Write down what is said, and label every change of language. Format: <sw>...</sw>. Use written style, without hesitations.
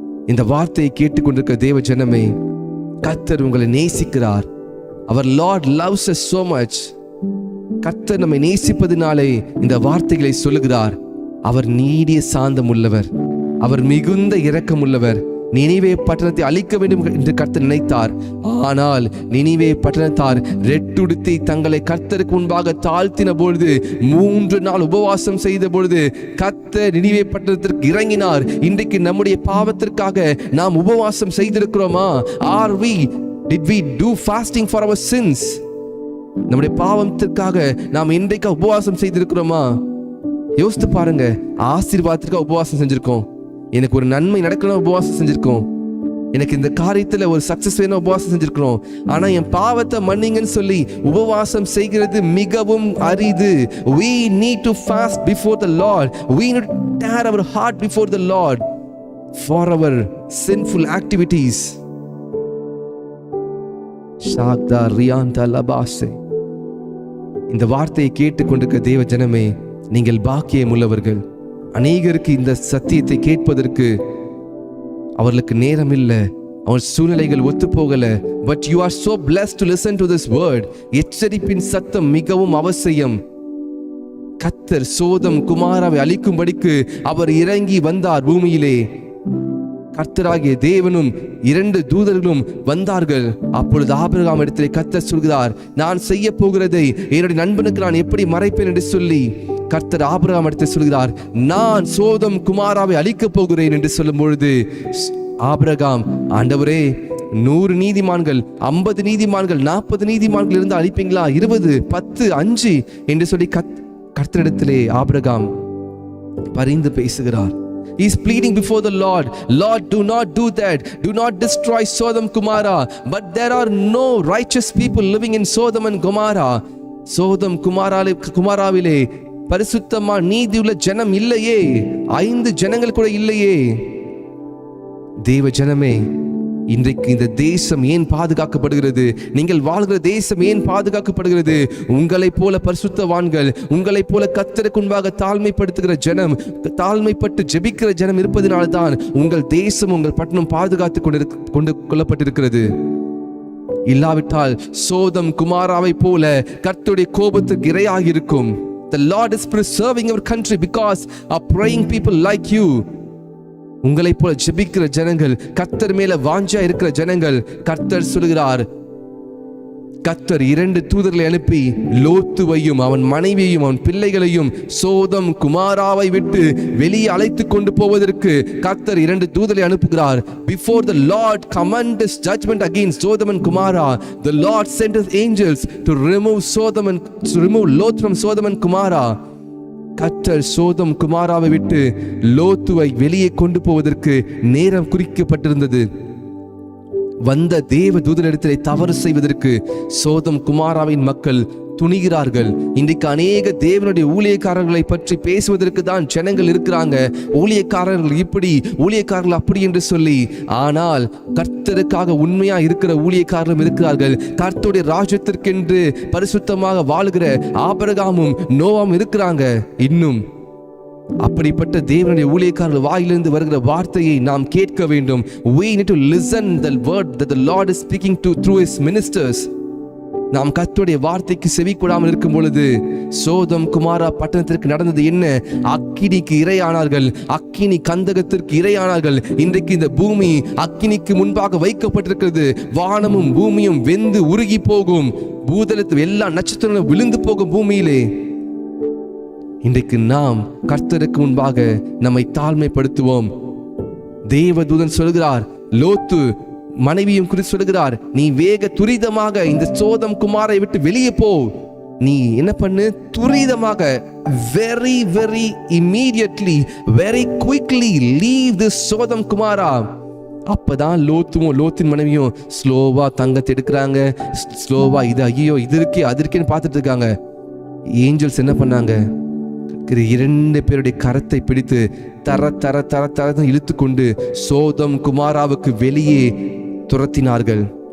<ta>இந்த வார்த்தையை கேட்டுக்கொண்டிருக்க தேவ ஜனமே, கர்த்தர் உங்களை நேசிக்கிறார். அவர்</ta> <en>Lord loves us so much.</en> <ta>கர்த்தர் நம்மை நேசிப்பதினாலே இந்த வார்த்தைகளை சொல்லுகிறார். அவர் நீடிய சாந்தம் உள்ளவர், அவர் மிகுந்த இரக்கம் உள்ளவர். நினிவே பட்டணத்தை அழிக்க வேண்டும் என்று கர்த்தர் நினைத்தார். ஆனால் நினிவே பட்டணத்தார் ரெட்டுடுத்தி தங்களை கர்த்தருக்கு முன்பாக தாழ்த்தின பொழுது, 3 நாள் உபவாசம் செய்த பொழுது கர்த்தர் நினிவே பட்டணத்திற்கு இறங்கினார். இன்றைக்கு நம்முடைய பாவத்திற்காக நாம் உபவாசம் செய்திருக்கிறோமா?</ta> <en>Did we do fasting for our sins?</en> <ta>நம்முடைய பாவத்திற்காக நாம் இன்றைக்கு உபவாசம் செய்திருக்கிறோமா? யோசித்து பாருங்க. ஆசீர்வாதத்திற்காக உபவாசம் செஞ்சிருக்கோம், எனக்கு ஒரு நன்மை நடக்கணும் உபவாசம் செஞ்சிருக்கோம், எனக்கு இந்த காரியத்துல ஒரு சக்சஸ் வேணும் உபவாசம் செஞ்சிருக்கிறோம். ஆனா என் பாவத்தை மன்னிங்கன்னு சொல்லி உபவாசம் செய்கிறது மிகவும் அரிது.</ta> <en>We need to fast before the Lord. We need to tear our heart before the Lord for our sinful activities. ஷாக்தா ரியாந்தா லபாசே.</en> <ta>இந்த வார்த்தையை கேட்டுக்கொண்டிருக்க தேவ ஜனமே, நீங்கள் பாக்கியம் உள்ளவர்கள். அநேகருக்கு இந்த சத்தியத்தை கேட்பதற்கு அவர்களுக்கு நேரம் இல்லை, அவன் சூழ்நிலைகள் ஒத்து போகல.</ta> <en>But you are so blessed to listen to this word.</en> <ta>எச்சரிப்பின் சத்தம் மிகவும் அவசியம். கர்த்தர் சோதம் குமாராவை அழிக்கும்படிக்கு அவர் இறங்கி வந்தார் பூமியிலே. கர்த்தராகிய தேவனும் 2 தூதர்களும் வந்தார்கள். அப்பொழுது ஆபிரகாம் இடத்திலே கர்த்தர் சொல்கிறார், நான் செய்ய போகிறதை என்னுடைய நண்பனுக்கு நான் எப்படி மறைப்பேன் என்று சொல்லி கர்த்தர் ஆபிரகாம் இடத்தில் சொல்கிறார், நான் சோதம் குமாராவை அழிக்கப் போகிறேன் என்று சொல்லும் பொழுது ஆபிரகாம், ஆண்டவரே 100 நீதிமான்கள், 50 நீதிமான்கள், 40 நீதிமான்கள் இருந்து அழிப்பீங்களா? 20, 10, 5 என்று சொல்லி கர்த்தரிடத்திலே ஆபிரகாம் பரிந்து பேசுகிறார்.</ta> <en>He is pleading before the Lord, Lord, do not do that. Do not destroy Sodom Gomorrah. But there are no righteous people living in Sodom and Gomorrah.</en> <ta>சோதம் குமாராவிலே பரிசுத்தமா நீதியுள்ள ஜனம் இல்லையே, 5 ஜனங்கள் கூட இல்லையே. தேவ ஜனமே, இன்றைக்கு இந்த தேசம் ஏன் பாதுகாக்கப்படுகிறது? நீங்கள் வாழ்கிற தேசம் ஏன் பாதுகாக்கப்படுகிறது? உங்களைப் போல பரிசுத்தவான்கள், உங்களைப் போல கர்த்தருக்கு முன்பாக தாழ்மைப்படுத்துகிற ஜனம், தாழ்மைப்பட்டு ஜெபிக்கிற ஜனம் இருப்பதனால்தான் உங்கள் தேசம், உங்கள் பட்டணம் பாதுகாத்து கொண்டு கொள்ளப்பட்டிருக்கிறது. இல்லாவிட்டால் சோதம் குமாராவை போல கர்த்தருடைய கோபத்துக்கு இரையாகி இருக்கும்.</ta> <en>The Lord is preserving our country because of praying people like you.</en> <ta>உங்களை போல ஜெபிக்கிற ஜனங்கள், கர்த்தர் மேல வாஞ்சா இருக்கிற ஜனங்கள். கர்த்தர் சொல்கிறார், கர்த்தர் 2 தூதர்களை அனுப்பி லோத்துவையும் அவன் மனைவியையும் அவன் பிள்ளைகளையும் சோதம் குமாராவை விட்டு வெளியே அழைத்து கொண்டு போவதற்கு கர்த்தர் 2 தூதர்களை அனுப்புகிறார்.</ta> <en>Before the Lord commanded his judgment against Sodom and Gomorrah, the Lord sent his angels to remove Lot from Sodom and Gomorrah.</en> <ta>கர்த்தர் சோதம் குமாராவை விட்டு லோத்துவை வெளியே கொண்டு போவதற்கு நேரம் குறிக்கப்பட்டிருந்தது. வந்த தேவ தூதனிடத்திலே தவறு செய்வதற்கு சோதம் குமாராவின் மக்கள் துணிகிறார்கள். இன்றைக்கு அநேக தேவனுடைய ஊழியக்காரர்களை பற்றி பேசுவதற்கு தான் ஜனங்கள் இருக்கிறாங்க. ஊழியக்காரர்கள் இப்படி, ஊழியக்காரர்கள் அப்படி என்று சொல்லி. ஆனால் கர்த்தருக்காக உண்மையா இருக்கிற ஊழியக்காரர்களும் இருக்கிறார்கள். கர்த்தருடைய ராஜ்யத்திற்கென்று பரிசுத்தமாக வாழுகிற ஆபிரகாமும் நோவாவும் இருக்கிறாங்க. இன்னும் அப்படிப்பட்ட தேவனுடைய ஊழியக்காரர்கள் வாயிலிருந்து வருகிற வார்த்தையை நாம் கேட்க வேண்டும்.</ta> <en>We need to listen the word that the Lord is speaking to through his ministers.</en> <ta>நாம் கர்த்தருடைய வார்த்தைக்கு செவி கொடாமல் இருக்கும் பொழுது சோதம் குமாரா பட்டணத்திற்கு நடந்தது என்ன? அக்கினிக்கு இரையானார்கள், அக்கினி கந்தகத்திற்கு இரையானார்கள். இன்றைக்கு இந்த பூமி அக்கினிக்கு முன்பாக வைக்கப்பட்டிருக்கிறது. வானமும் பூமியும் வெந்து உருகி போகும். பூதலத்தில் எல்லா நட்சத்திரங்களும் விழுந்து போகும் பூமியிலே. இன்றைக்கு நாம் கர்த்தருக்கு முன்பாக நம்மை தாழ்மைப்படுத்துவோம். தேவதூதன் சொல்கிறார், லோத்து மனைவியும் குறித்து சொல்கிறார், நீ வேக துரிதமாக இந்த சோதம் குமாரை விட்டு வெளியே போ. நீ என்ன பண்ணு? துரிதமாக,</ta> <en>very very immediately, very quickly leave this Sodom Gomorrah.</en> <ta>அப்பதான் லோத்தின் மனைவியும் ஸ்லோவா தங்கத்தை எடுக்கிறாங்க. ஸ்லோவா இது ஐயோ இது இருக்கே அது இருக்கேன்னு பார்த்துட்டு இருக்காங்க. ஏஞ்சல்ஸ் என்ன பண்ணாங்க? 2 பேருடைய கரத்தை பிடித்து தர தர தர தர இழுத்து கொண்டு சோதம் குமாராவுக்கு வெளியே துரத்தினார்கள்.</ta>